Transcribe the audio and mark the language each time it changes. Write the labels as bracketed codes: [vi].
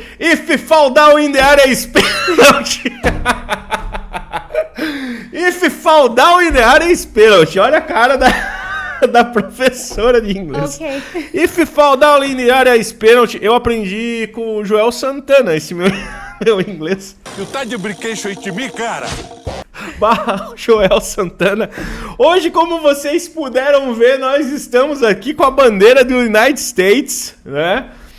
[en] If fall down in the area is penalty. If fall down in the area is penalty. [pt] Olha a cara da professora de inglês. Ok. [en] If fall down in the area is penalty. [pt] Eu aprendi com o Joel Santana esse meu inglês. Tu tá de brinquedo aí de mim, cara? Joel Santana. Hoje, como vocês puderam ver, nós estamos aqui com a bandeira do United States, né?